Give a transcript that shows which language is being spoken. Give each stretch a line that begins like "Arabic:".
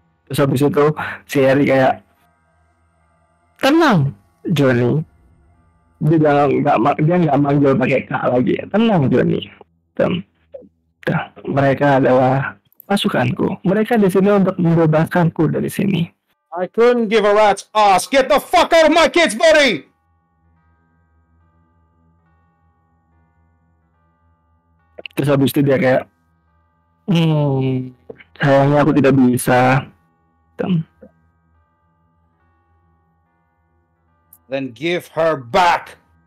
Indonesian: Terus habis itu si Eri kayak, tenang, Johnny. Dia nggak manggil pakai K lagi. Tenang, Johnny. Mereka adalah pasukanku. Mereka di sini untuk membebaskanku dari sini.
English: I couldn't give a rat's ass. Get the fuck out of my kid's body.
Indonesian: Terus habis itu dia kayak, sayangnya aku tidak bisa.
English: Then give her back.